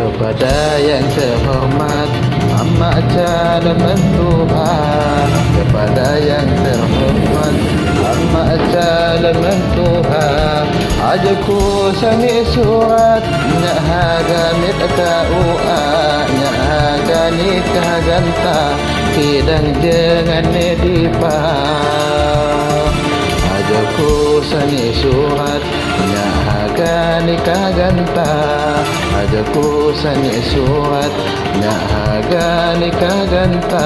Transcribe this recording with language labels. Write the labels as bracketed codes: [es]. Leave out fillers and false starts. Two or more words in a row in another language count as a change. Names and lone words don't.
[id] kepada yang terhormat amat calon mentua, kepada yang terhormat amat calon mentua. [ljp] Ajaku sani surat nyak haga mit taua, nyak haga nikah ganta kidang jangan dipa. Ajaku sani surat nyak haga nikah ganta, ajaku sani surat nyak haga nikah ganta.